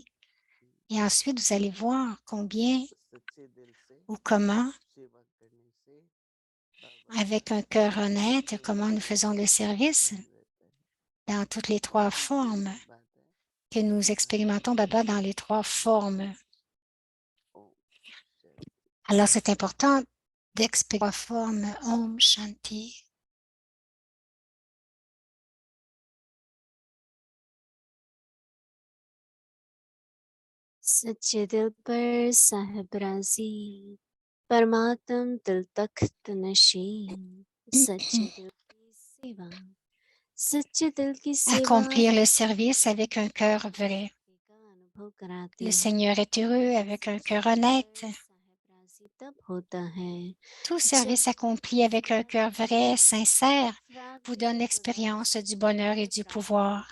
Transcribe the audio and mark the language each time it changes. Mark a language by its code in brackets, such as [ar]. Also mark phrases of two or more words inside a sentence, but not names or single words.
[fr] Et ensuite, vous allez voir combien ou comment, avec un cœur honnête, comment nous faisons le service dans toutes les trois formes, que nous expérimentons Baba dans les trois formes. Alors, c'est important d'expérimenter la forme [hi] ओम शांति. सच्चे दिल पर साहिब राजी परमात्म दिल तख्त नशीं सच्चे दिल की सेवा सच्चे दिल की सेवा [fr] Accomplir le service avec un cœur vrai. Le Seigneur est heureux avec un cœur honnête. Tout service accompli avec un cœur vrai, sincère, vous donne l'expérience du bonheur et du pouvoir.